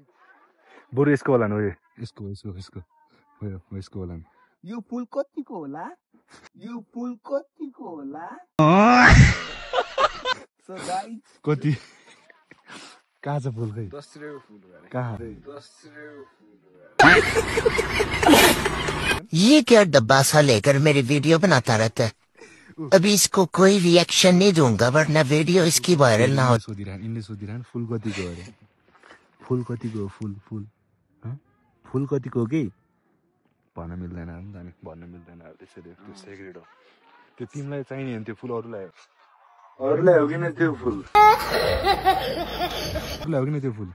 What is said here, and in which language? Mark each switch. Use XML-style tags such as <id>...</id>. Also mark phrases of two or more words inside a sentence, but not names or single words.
<ne>बरु यसको होला हो यसको होला यो फुल कतिको होला</ne> <en>so guys</en> <ne>कति कहाँ छ फुल खै 10 रुपैयाँ फुल कहाँ 10</ne> <hi>ये क्या डब्बा सा लेकर मेरी वीडियो बनाता रहता है। अभी इसको कोई रिएक्शन नहीं दूंगा वरना वीडियो इसकी वायरल ना हो।</hi> <ne>इनले सोधिरहन फुल कतिको अरे फुल कतिको फुल कतिको के भन्न मिल्दैन हामी भन्न मिल्दैन त्यसैले त्यो सेक्रेट हो त्यो तिमीलाई चाहिने हो त्यो फुल अरूलाई हो किन त्यो फुल हो किन त्यो फुल</ne>